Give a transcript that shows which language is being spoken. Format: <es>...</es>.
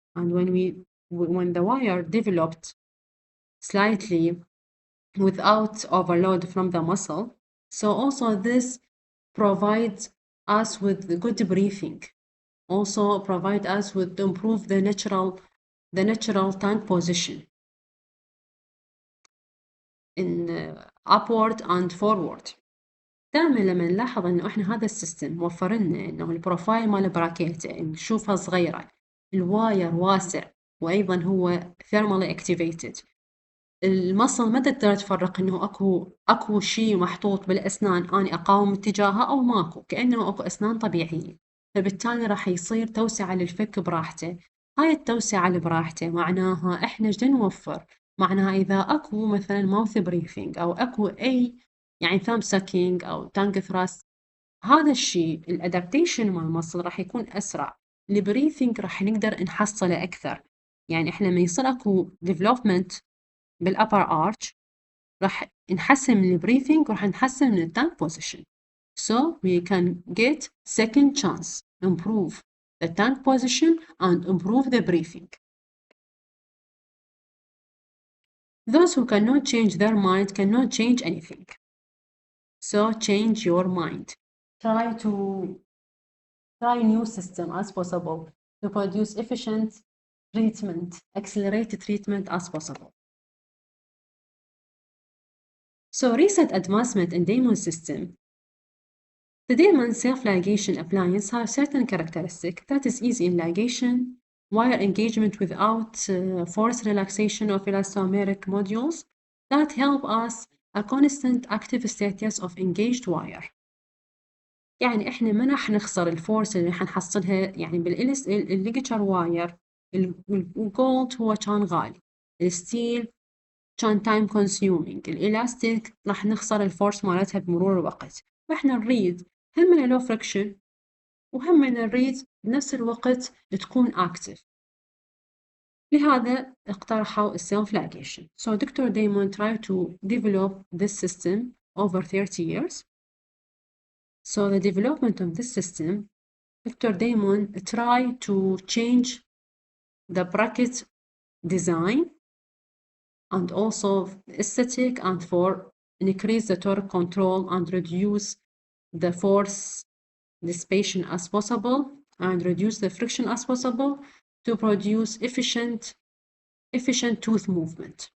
<en>And when the wire developed slightly without overload from the muscle, so also this provides us with good breathing, also provide us with improve the natural tongue position in upward and forward.</en> <ar>دائما لما نلاحظ انه احنا هذا السيستم موفر لنا انه البروفايل مال البراكيت نشوفها صغيره، الواير واسع، وايضا هو ثيرمالي اكتيفيتد. المصل ما تقدر تفرق انه اكو شيء محطوط بالاسنان اني اقاوم اتجاهه او ماكو، كانه اكو اسنان طبيعيه، فبالتالي راح يصير توسعه للفك براحته. هاي التوسعه براحته معناها احنا ايش نوفر؟ معناها اذا اكو مثلا ماوث بريفنج او اكو اي يعني ثام ساكينج او تانج ثراست، هذا الشيء الادابتيشن مال المصل راح يكون اسرع، البريثنج راح نقدر نحصله اكثر. يعني احنا لما يصير اكو ديفلوبمنت بالupper arch راح نحسن من البريثنج وراح نحسن من التانك position.</ar> <en>So we can get second chance, improve the tank position and improve the breathing. Those who cannot change their mind cannot change anything. So change your mind. Try new system as possible to produce efficient treatment, accelerated treatment as possible. So recent advancement in Damon system. The Damon self-ligation appliance has certain characteristics that is easy in ligation, wire engagement without force relaxation of elastomeric modules that help us a constant active status of engaged wire.</en> <ar>يعني احنا ما راح نخسر الفورس اللي حنحصلها، يعني بالليجتشر واير الجولد هو كان غالي، الستيل كان تايم كونسيومينج، الالاستيك راح نخسر الفورس مالتها بمرور الوقت. فاحنا نريد هم من لو فريكشن وهم من نريد بنفس الوقت تكون اكتف. لهذا اقترحوا السيلف لاجيشن.</ar> <en>So Dr. Damon tried to develop this system over 30 years. So the development of this system, Dr. Damon tried to change the bracket design and also aesthetic and for increase the torque control and reduce the force dissipation as possible and reduce the friction as possible to produce efficient tooth movement.</en>